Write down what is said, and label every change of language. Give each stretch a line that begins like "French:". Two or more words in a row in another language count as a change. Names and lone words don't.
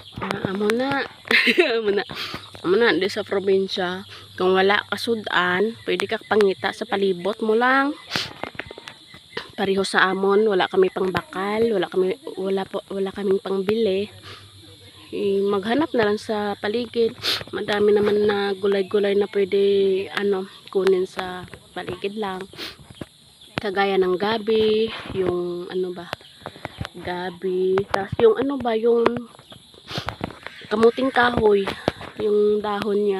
Hiligaynon: amo na. amo na di sa probinsya. Kung wala ka sudan, pwede ka pangita sa palibot mo lang. Pareho sa amon, wala kami pang bakal,
Filipino: wala kaming pangbili. Maghanap na lang sa paligid. Madami naman na gulay-gulay na pwede kunin sa paligid lang. Kagaya ng gabi, yung gabi, tapos yung yung kamuting kahoy, yung dahon niya.